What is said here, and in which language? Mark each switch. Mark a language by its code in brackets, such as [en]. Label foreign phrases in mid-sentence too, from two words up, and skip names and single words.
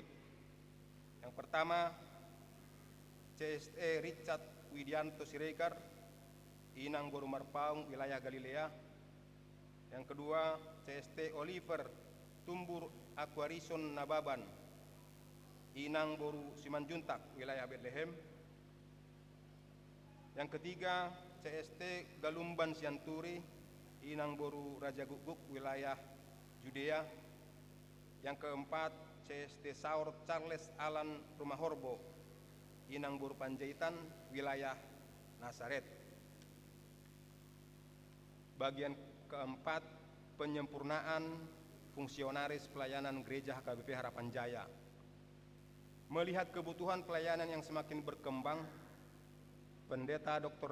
[id] Yang pertama, CST Richard Widianto Siregar, Inang Boru Marpaung, wilayah Galilea. Yang kedua, CST Oliver Tumbur Aquarison Nababan, Inang Boru Simanjuntak, wilayah Bethlehem. Yang ketiga, CST Galumban Sianturi, Inang Boru Raja Guguk, wilayah Judea. Yang keempat, CST Saur Charles Alan Rumah Horbo, Inang Boru Panjaitan, wilayah Nazaret. Bagian keempat, penyempurnaan fungsionaris pelayanan gereja HKBP Harapan Jaya. Melihat kebutuhan pelayanan yang semakin berkembang, Pendeta Dr.